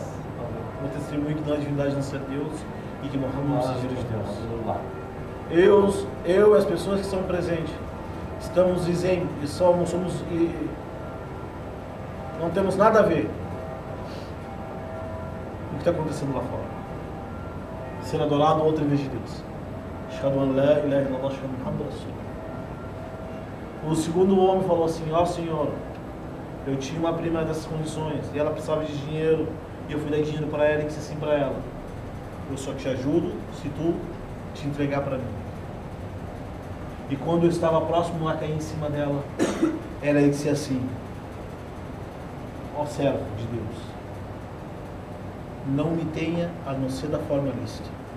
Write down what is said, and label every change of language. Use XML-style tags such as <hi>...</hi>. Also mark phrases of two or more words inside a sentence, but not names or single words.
<pt>Eu testemunho que não há divindade a não ser Deus, e que Muhammad é o mensageiro de Deus. Eu e as pessoas que estão presentes, estamos dizendo e não temos nada a ver com o que está acontecendo lá fora. Ser adorado outro em vez de Deus.</pt> <ar>أشهد أن لا إله إلا الله، أشهد أن محمدا رسول الله.</ar> <pt>O segundo homem falou assim, ó Senhor, eu tinha uma prima dessas condições, e ela precisava de dinheiro E eu fui dar dinheiro para ela e disse assim para ela: eu só te ajudo se tu te entregar para mim. E quando eu estava próximo a cair em cima dela, ela disse assim: ó servo de Deus, não me tenha a não ser da forma lícita.</pt>